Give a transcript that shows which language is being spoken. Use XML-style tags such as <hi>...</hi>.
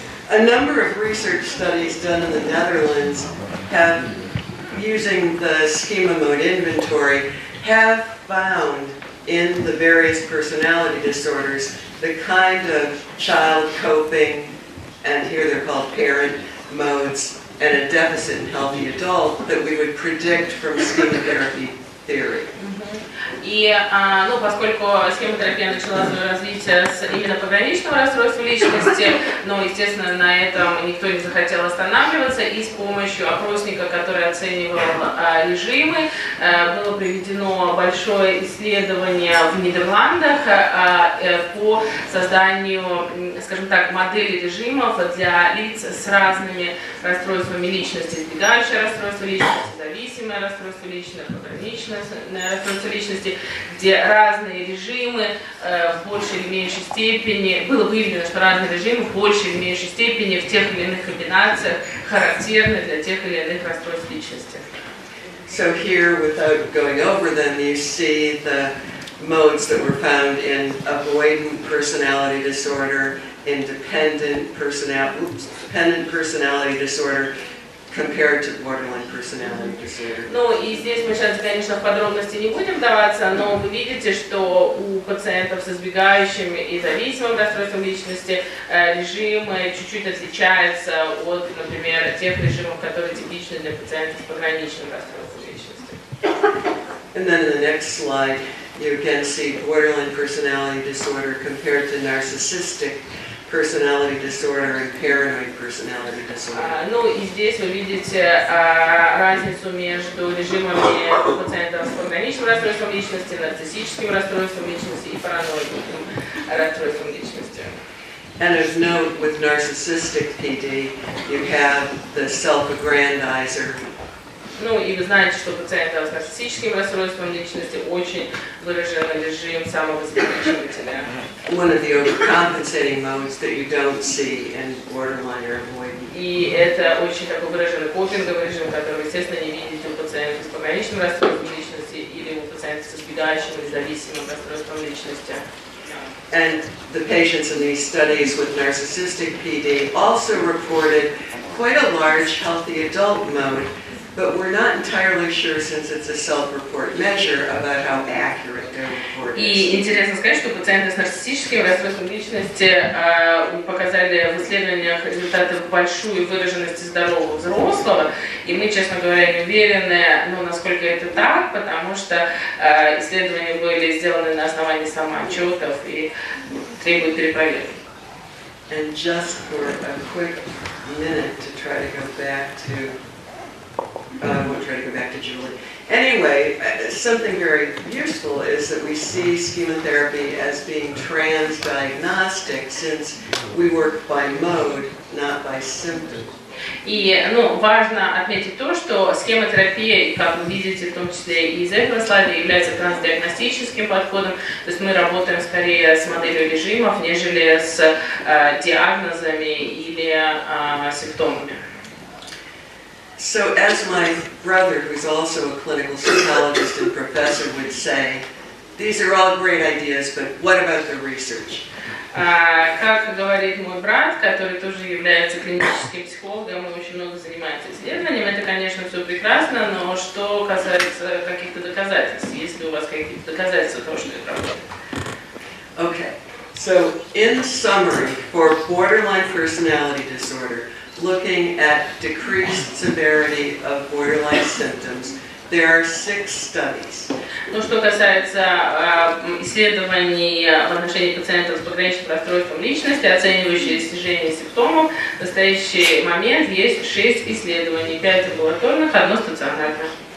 <en>A number of research studies done in the Netherlands have, using the schema mode inventory, have found in the various personality disorders the kind of child coping, and here they're called parent modes, and a deficit in healthy adult that we would predict from schema-therapy theory.</en> <ru>И поскольку схема-терапия начала свое развитие с именно пограничного расстройства личности, но, естественно, на этом никто не захотел останавливаться, и с помощью опросника, который оценивал режимы, было проведено большое исследование в Нидерландах по созданию, скажем так, модели режимов для лиц с разными расстройствами личности: избегающее расстройство личности, зависимое расстройство личности, пограничное расстройство личности, где разные режимы в большей или меньшей степени, было выявлено, что разные режимы в большей или меньшей степени в тех или иных комбинациях характерны для тех или иных расстройств личности.</ru> <en>So here, without going over them, you see the modes that were found in avoidant personality disorder, dependent personality disorder, compared to borderline personality disorder.</en> <ru>Ну и здесь мы сейчас, конечно, в подробности не будем вдаваться, но вы видите, что у пациентов с избегающим и зависимым расстройством личности режимы чуть-чуть отличаются от, например, тех режимов, которые типичны для пациентов с пограничным расстройством личности.</ru> <en>And then in the next slide, you again see borderline personality disorder compared to narcissistic personality disorder and paranoid personality disorder.</en> <ru>Ну и здесь вы видите разницу между режимами пациентов с пограничным расстройством личности, нарциссическим расстройством личности и параноидным расстройством личности.</ru> <en>And of note, with narcissistic PD, you have the self-aggrandizer.</en> <ru>Ну и вы знаете, что у пациентов с нарциссическим расстройством личности очень выражен режим самовозвеличивателя.</ru> <en>One of the overcompensating modes that you don't see in borderline or avoidant.</en> <ru>И это очень такой выраженный копинговый режим, который вы, естественно, не видите у пациентов с пограничным расстройством личности или у пациентов с избегающим или зависимым расстройством личности.</ru> <en>And the patients in these studies with narcissistic PD also reported quite a large healthy adult mode but we're not entirely sure, since it's a self-report measure, about how accurate their report is.</en> <ru>И интересно сказать, что пациенты с нарциссическим расстройством личности показали в исследованиях результаты большой выраженности здорового взрослого, и мы, честно говоря, не уверены, насколько это так, потому что исследования были сделаны на основании самоотчетов и требуют перепроверки.</ru> <en>And just for a quick minute to try to go back to, I won't try to go back to Julie. Anyway, something very useful is that we see Schema-Terapy as being transdiagnostic, since we work by mode, not by symptom.</en> <ru>И важно отметить то, что схема-терапия, как вы видите, в том числе и из этого слайда, является трансдиагностическим подходом. То есть мы работаем скорее с моделью режимов, нежели с диагнозами или симптомами.</ru> <en>So as my brother, who's also a clinical psychologist and professor, would say, these are all great ideas, but what about the research?</en> <ru>Как говорит мой брат, который тоже является клиническим психологом и очень много занимается исследованием, это, конечно, все прекрасно, но что касается каких-то доказательств, есть ли у вас какие-то доказательства того, что это работает?</ru> <en>Okay, so in summary, for borderline personality disorder, looking at decreased severity of borderline symptoms, there are 6 studies.</en> <ru>Что касается исследований в отношении пациентов с пограничным расстройством личности, оценивающие снижение симптомов, в настоящий момент есть 6 исследований, 5 амбулаторных, 1 стационарное.</ru>